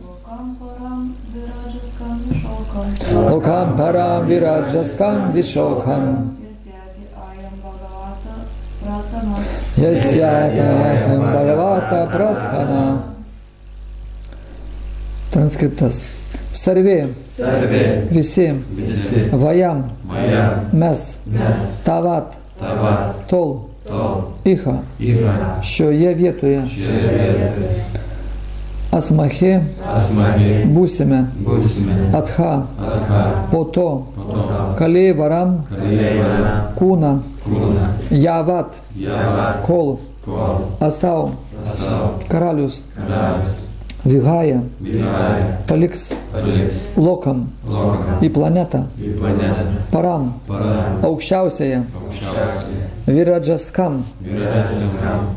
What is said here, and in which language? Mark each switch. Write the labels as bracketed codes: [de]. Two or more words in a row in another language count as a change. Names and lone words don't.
[sa] Lokam param virajaskam vishokam. Yasyati ayam bhagavata pradhana. [lt] Transkriptas. Sarve. [sa] Sarve. [lt] Visi. Visi. [sa] Vayam. Vayam. [lt] Mes. Mes. [sa] Tavat. Tavad. [lt] Tol. Tol. [sa] Iha. Iha. [lt] Šioje vietoje. Šioje vietoje. [sa] Asmahe. Asmahe. [lt] Būsime. Būsime. [sa] Atha. Atha. [lt] Po to. Po to. [sa] Kalevaram. Kalevaram. [lt] Kūna. Kūna. [sa] Javat. Javat. [lt] Kol. Kol. [sa] Asau. Asau. [lt] Karalius. Karalius. [sa] Vihaya Vihaya. [lt] paliks Paliks. [sa] lokam Lokam. [lt] į planetą, Į planetą. [sa] param Param. [lt] aukščiausiąją Aukščiausiai. [sa] Virajaskam, Virajaskam.